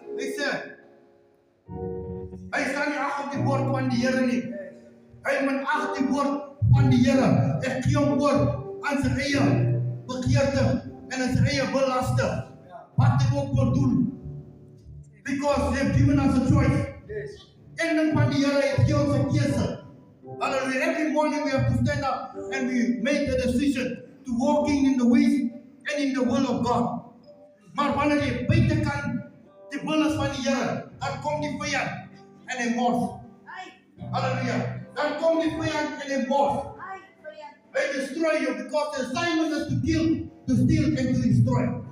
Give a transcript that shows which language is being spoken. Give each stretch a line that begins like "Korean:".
Afrikaans: Hy sê, hy staan nie ag op die woord van die Here nie. Hy moet ag die woord van die Here. Ek gee hom oor aan sy eie begeerte en aan sy eie belaste. Wat hy ook wil doen.
English: Because they have given us a choice.
Afrikaans: En van die Here het gee ons 'n keuse. Hallelujah.
English: Every morning we have to stand up and we make the decision to walking in the ways and in the will of God.
Afrikaans: Maar wanneer jy buitekant die wil is van die Here, dan kom die vyand en hy mors. Hallelujah. Dan kom die vyand en hy mors.
English: Hy destroy you because the assignment is to kill, to steal and to destroy.